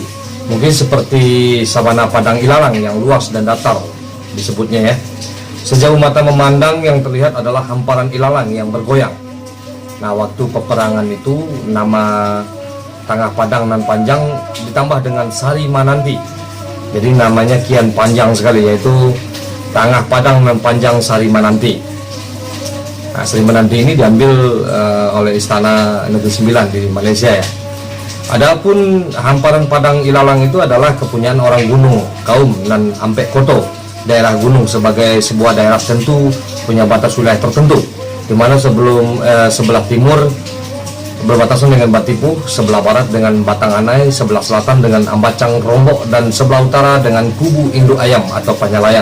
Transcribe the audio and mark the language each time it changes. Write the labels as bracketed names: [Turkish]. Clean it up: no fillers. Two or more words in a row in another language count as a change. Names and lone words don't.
[Indonesian] Mungkin seperti sabana Padang Ilalang yang luas dan datar disebutnya ya. Sejauh mata memandang yang terlihat adalah hamparan ilalang yang bergoyang. Nah, waktu peperangan itu nama Tangah Padang Nan Panjang ditambah dengan Sari Mananti. Jadi namanya kian panjang sekali, yaitu Tangah Padang Nan Panjang Sari Mananti. Nah, Sari Mananti ini diambil oleh Istana Negeri Sembilan di Malaysia ya. Adapun hamparan Padang Ilalang itu adalah kepunyaan orang gunung, kaum Nan Ampek Koto. Daerah gunung sebagai sebuah daerah tentu punya batas wilayah tertentu, di mana sebelah timur berbatasan dengan Batipu, sebelah barat dengan Batanganai, sebelah selatan dengan Ambacang Rombok, dan sebelah utara dengan Kubu Induk Ayam atau Panyalayan.